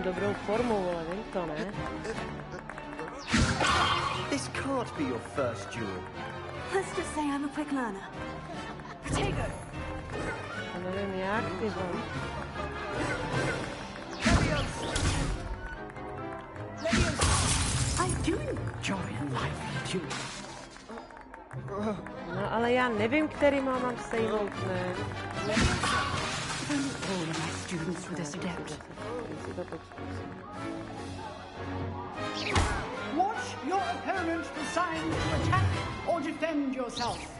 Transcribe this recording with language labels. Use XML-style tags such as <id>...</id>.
<cs>mám dobrou formu, ale vím to, ne?</cs> <en>This can't be your first duel. Let's just say I'm a quick learner. Potato!</en> <cs>A nevím jak, ty vole.</cs> <en>I do enjoy a lively duel.</en> <cs>No ale já nevím, který mám sejmout, ne?</cs> <en>All of my students with this adept. Watch your opponent decide to attack or defend yourself.</en>